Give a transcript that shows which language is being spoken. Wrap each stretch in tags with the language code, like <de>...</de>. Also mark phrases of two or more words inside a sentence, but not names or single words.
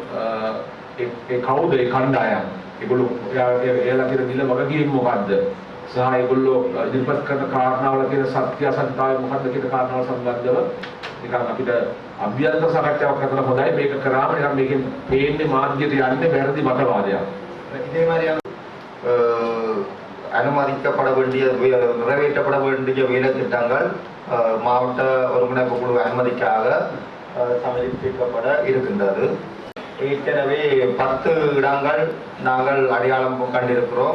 <si>ඒ කවුද ඒ කණ්ඩායම් ඒගොල්ලෝ එයාලා කියන නිල වගකීම් මොකද්ද සහ ඒගොල්ලෝ ඉදිරිපත් කරන කාරණාවල තියෙන සත්‍ය අසත්‍යතාවය මොකක්ද කියන කාරණාව සම්බන්ධව නිකන් අපිට අභ්‍යන්තර සාකච්ඡාවක් කරලා හොඳයි මේක කරාම නිකන් මේකෙන් පේන්නේ මාධ්‍යයට යන්නේ වැරදි මතවාදයක්.</si> <ta>இதே மாதிரியான அனுமதிக்கப்பட வேண்டிய நிறைவேற்றப்பட வேண்டிய வேலை திட்டங்கள் மாவட்ட ஒருங்கிணைப்பு குழு அனுமதிக்காக சமர்ப்பிக்கப்பட இருக்கின்றது. ஏற்கனவே 10 இடங்கள் நாங்கள் அடையாளம் கண்டிருக்கிறோம்.</ta>